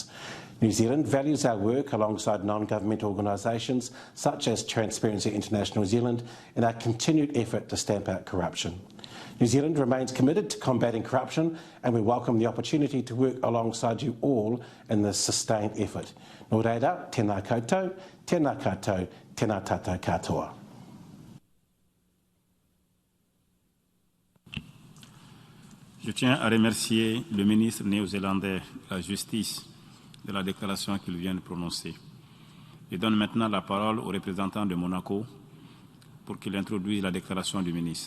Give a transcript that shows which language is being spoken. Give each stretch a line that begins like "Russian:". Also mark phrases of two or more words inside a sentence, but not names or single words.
English: New Zealand values our work alongside non-governmental organisations such as Transparency International New Zealand in our continued effort to stamp out corruption. New Zealand remains committed to combating corruption, and we welcome the opportunity to work alongside you all in this sustained effort.
Māori: Nō reira, tēnā koutou, tēnā koutou, tēnā tātou katoa.
French: Je tiens à remercier le ministre néo-zélandais de la Justice de la déclaration qu'il vient de prononcer. Je donne maintenant la parole au représentant de Monaco pour qu'il introduise la déclaration du ministre.